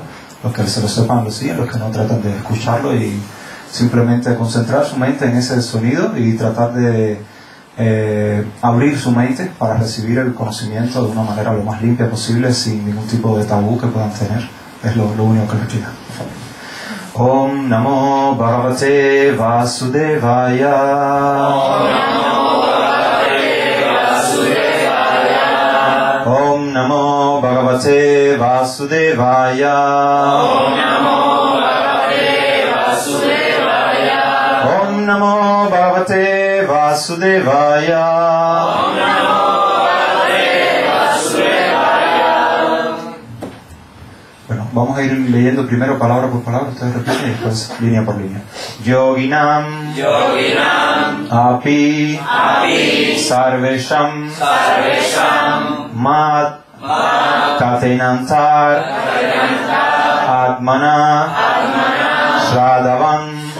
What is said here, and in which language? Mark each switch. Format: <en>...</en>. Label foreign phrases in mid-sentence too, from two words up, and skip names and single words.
<es>Los que se lo sepan lo siguen, los que no tratan de escucharlo y simplemente concentrar su mente en ese sonido y tratar de abrir su mente para recibir el conocimiento de una manera lo más limpia posible, sin ningún tipo de tabú que puedan tener. Es lo único que les pido.</es> <sa>Om Namo Bhagavate Vasudevaya. Om Namo Bhagavate Vasudevaya. Om Namo Bhagavate Vasudevaya. Om Namo Bhagavate Vasudevaya. Om Namo Bhagavate Vasudevaya.</sa> <es>Bueno, vamos a ir leyendo primero palabra por palabra, ustedes repiten y después línea por línea.</es> <sa>Yoginam Api Sarvesham Mat Katenantar Atmana Shradhavam</sa>